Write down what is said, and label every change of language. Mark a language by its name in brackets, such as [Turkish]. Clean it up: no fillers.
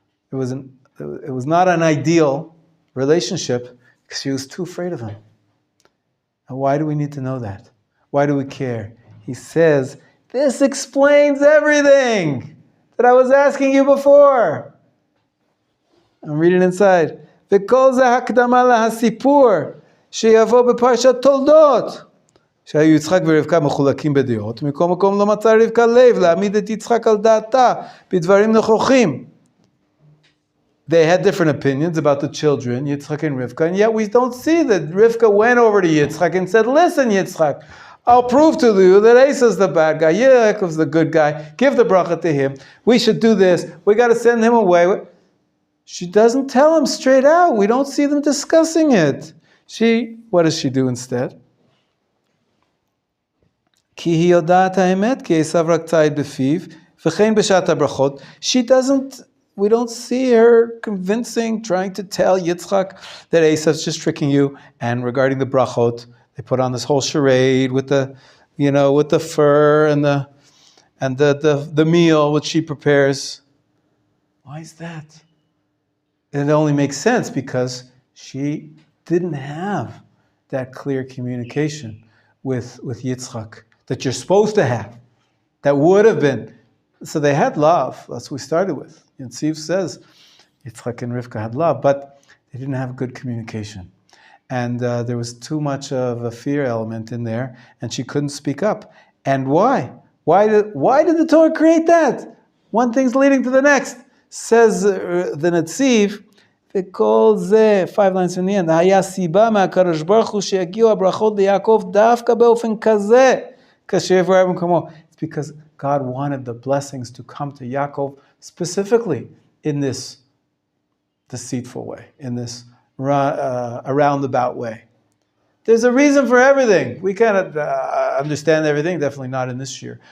[English] It was not an ideal relationship because she was too afraid of him. And why do we need to know that? Why do we care? He says, this explains everything that I was asking you before. I'm reading inside. [Hebrew] וכל זה הקדמה להסיפור שיבוא בפרשת תולדות. שהיו יצחק ורבקה מחולקים בדעות, מכל מקום לא מצא רבקה לב להעמיד את יצחק על דעתה בדברים נכוחים. [English] They had different opinions about the children, Yitzchak and Rivka, and yet we don't see that Rivka went over to Yitzchak and said, listen, Yitzchak, I'll prove to you that Esau's the bad guy, Yaakov's the good guy, give the bracha to him, we should do this, we got to send him away. She doesn't tell him straight out, we don't see them discussing it. What does she do instead? [Hebrew] כי היא יודעת האמת, כי עשיו רק ציד בפיו, וכן בשעת הברכות. [English] We don't see her convincing, trying to tell Yitzchak that Esau's just tricking you. And regarding the brachot, they put on this whole charade with the fur and the meal which she prepares. Why is that? It only makes sense because she didn't have that clear communication with Yitzchak that you're supposed to have. That would have been. So they had love. That's what we started with. And Tziv says Yitzchak and Rivka had love, but they didn't have good communication. And there was too much of a fear element in there, and she couldn't speak up. And why? Why did the Torah create that? One thing's leading to the next. Says the Netziv, [Hebrew] וכל זה, [English] 5 lines from the end, [Hebrew] היה סיבה מהקדוש ברוך הוא שיגיעו הברכות ליעקב דווקא באופן כזה, כאשר יברא במקומו. [English] It's because God wanted the blessings to come to Yaakov specifically in this deceitful way, in this roundabout way. There's a reason for everything. We cannot understand everything, definitely not in this year.